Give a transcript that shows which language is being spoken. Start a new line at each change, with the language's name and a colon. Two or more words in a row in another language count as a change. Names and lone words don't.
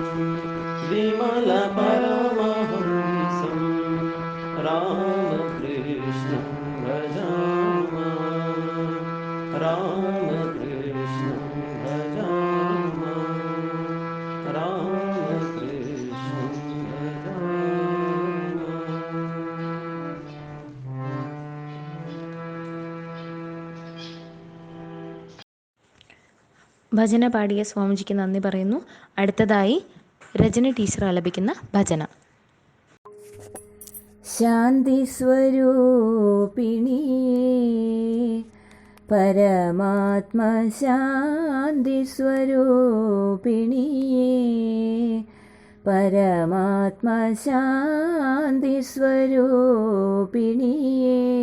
Sanskrit: विमलपरमहंसं रामकृष्णं भजामः, रामकृष्णं भजामः, रामकृष्णं भजामः.
Malayalam: ഭജന പാടിയ സ്വാമിജിക്ക് നന്ദി പറയുന്നു. അടുത്തതായി രജനി ടീച്ചർ ആലപിക്കുന്ന ഭജന. ശാന്തി സ്വരൂപിണിയേ പരമാത്മ ശാന്തി സ്വരൂപിണിയേ പരമാത്മ ശാന്തി സ്വരൂപിണിയേ